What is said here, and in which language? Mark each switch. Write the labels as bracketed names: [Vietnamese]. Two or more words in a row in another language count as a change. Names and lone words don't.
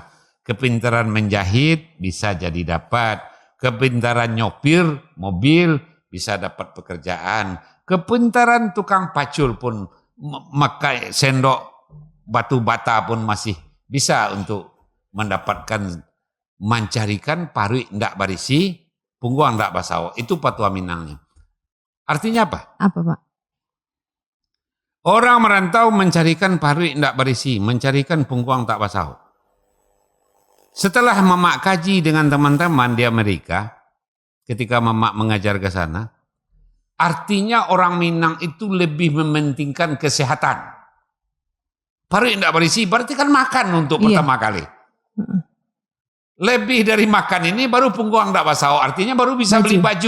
[Indonesian] Kepintaran menjahit bisa jadi dapat. Kepintaran nyopir mobil bisa dapat pekerjaan. Kepintaran tukang pacul pun, memakai sendok batu bata pun masih bisa untuk mendapatkan, [Minangkabau] mencarikan parui ndak barisi, pungguang ndak basau. [Indonesian] Itu patua Minangnya. Artinya apa? Apa, Pak? Orang merantau mencarikan [Minangkabau] parui ndak barisi, [Indonesian] mencarikan [Minangkabau] pungguang tak basau. [Indonesian] Setelah Mamak kaji dengan teman-teman di Amerika, ketika Mamak mengajar ke sana, Artinya orang Minang itu lebih mementingkan kesehatan. Baru tidak berisi, berarti kan makan untuk pertama kali. Lebih dari makan ini baru punggung tidak basah, artinya baru bisa beli baju.